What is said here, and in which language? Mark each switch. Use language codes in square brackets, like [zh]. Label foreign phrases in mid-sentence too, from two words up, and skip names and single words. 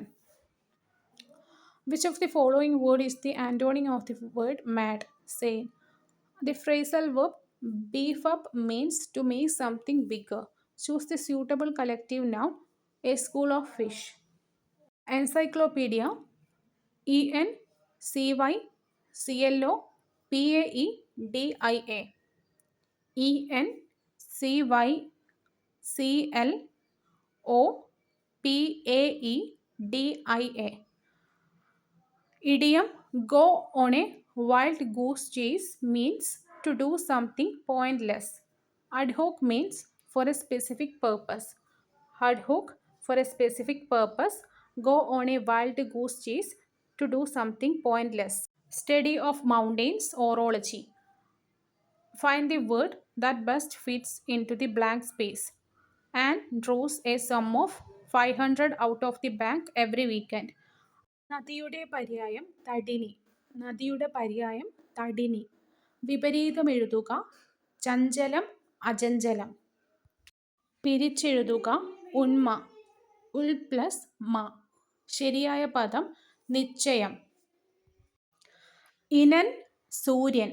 [en] Which of the following word is the antonym of the word mad? Say. The phrasal verb beef up means to make something bigger. Choose the suitable collective noun. A school of fish. Encyclopedia. E N C Y C L O P A E D I A. E N C Y C L O P A E D I A. Idiom go on a wild goose chase means to do something pointless. Ad hoc means for a specific purpose. Ad hoc for a specific purpose. Go on a wild goose chase to do something pointless. Study of mountains, orology. Find the word that best fits into the blank space. And draws a sum of 500 out of the bank every weekend. [ml] നദിയുടെ പര്യായം തടിനി. നദിയുടെ പര്യായം തടിനി. വിപരീതം എഴുതുക. ചഞ്ചലം അചഞ്ചലം. പിരിച്ചെഴുതുക. ഉന്മ. ഉൽ പ്ലസ് മ. ശരിയായ പദം നിശ്ചയം. ഇനൻ സൂര്യൻ.